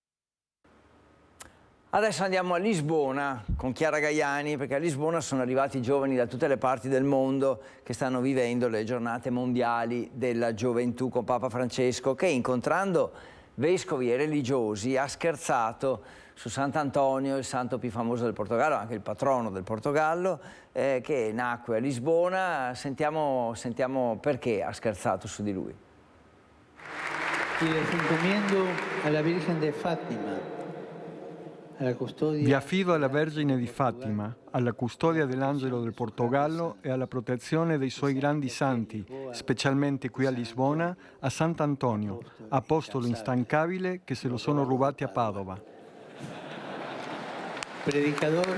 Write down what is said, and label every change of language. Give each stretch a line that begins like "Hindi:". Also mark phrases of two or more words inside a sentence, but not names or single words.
Italian: Adesso andiamo a Lisbona con Chiara Gaiani, perché a Lisbona sono arrivati giovani da tutte le parti del mondo che stanno vivendo le giornate mondiali della gioventù con Papa Francesco, che incontrando vescovi e religiosi ha scherzato su Sant'Antonio, il santo più famoso del Portogallo, anche il patrono del Portogallo, che nacque a Lisbona. Sentiamo perché ha scherzato su di lui.
Spanish: Y les encomiendo a la Virgen de Fátima.
Italian: Vi affido alla Vergine di Fatima, alla custodia dell'Angelo del Portogallo e alla protezione dei suoi grandi santi, specialmente qui a Lisbona, a Sant'Antonio, apostolo instancabile che se lo sono rubati a Padova.